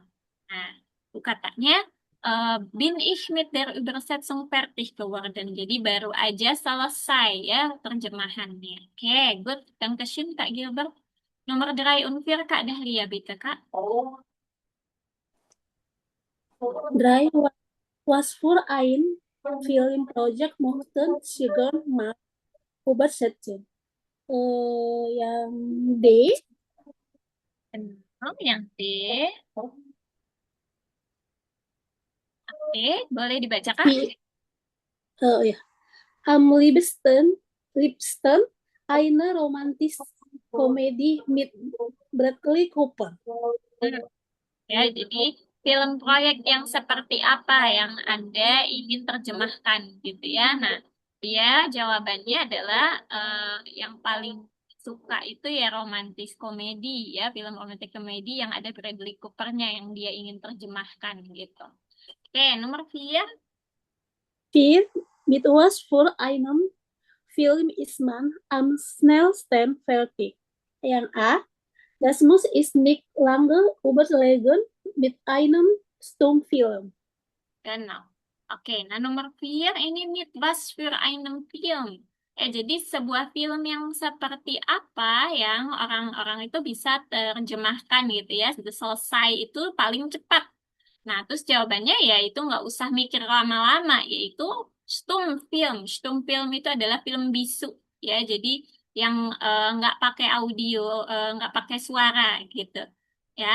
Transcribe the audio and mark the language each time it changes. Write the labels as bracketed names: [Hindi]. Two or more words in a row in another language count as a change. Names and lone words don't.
[Indonesian] Nah, itu katanya [German] bin ich mit der Übersetzung fertig geworden. [Indonesian] Jadi baru aja selesai ya terjemahannya. Oke, good. Dankeschön Kak Gilbert. Nomor 3 und 4 Kak Dahlia bitte Kak. [German] Drei was für ein Filmprojekt möchten Sie gern mal übersetzen? [Indonesian] Yang D, Yang D. Boleh dibacakan? Hi- ya. [German] Liebsten eine romantis Komödie mit Bradley Cooper. Hmm. [Indonesian] Ya, jadi film proyek yang seperti apa yang Anda ingin terjemahkan gitu ya. Nah, dia jawabannya adalah yang paling suka itu ya romantis komedi ya, film romantis komedi yang ada Bradley Cooper-nya yang dia ingin terjemahkan gitu. Oke, nomor 4. [German] Vier, mit was für einem Film ist man am schnellsten fertig? [Indonesian] Yang A. [German] Das muss ich nicht lange überlegen mit einem Stummfilm. [Indonesian] Genau. Oke, nah nomor 4 ini [German] mit was für einem Film. [Indonesian] Jadi sebuah film yang seperti apa yang orang-orang itu bisa terjemahkan gitu ya, sudah selesai itu paling cepat. Nah, terus jawabannya ya itu nggak usah mikir lama-lama, yaitu Stummfilm. Stummfilm itu adalah film bisu ya, jadi yang nggak pakai audio, nggak pakai suara gitu ya.